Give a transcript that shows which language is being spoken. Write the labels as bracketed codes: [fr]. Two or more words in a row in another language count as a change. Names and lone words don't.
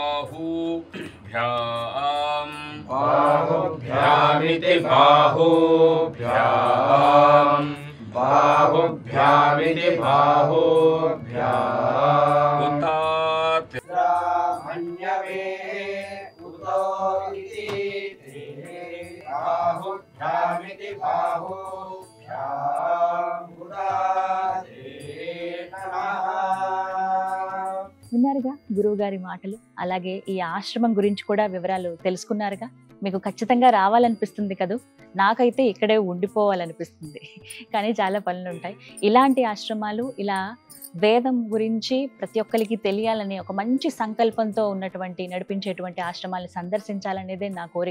[sa] बाहुभ्याम् बाहुभ्यामिति बाहुभ्याम् बाहुभ्यामिति बाहुभ्याम् उतात ब्राह्मण्यवे बाहुभ्यामिति बाहुभ्याम् उदाते नमः. [te] విన్నారుగా గురువు గారి మాటలు. అలాగే ఈ ఆశ్రమం గురించి కూడా వివరాలు తెలుసుకున్నారుగా. మీకు ఖచ్చితంగా రావాలనిపిస్తుంది కదూ. నాకైతే ఇక్కడే ఉండిపోవాలనిపిస్తుంది, కానీ చాలా పనులు ఉంటాయి. ఇలాంటి ఆశ్రమాలు, ఇలా వేదం గురించి ప్రతి ఒక్కరికి తెలియాలని ఒక మంచి సంకల్పంతో ఉన్నటువంటి నడిపించేటువంటి ఆశ్రమాలను సందర్శించాలనేదే నా కోరిక.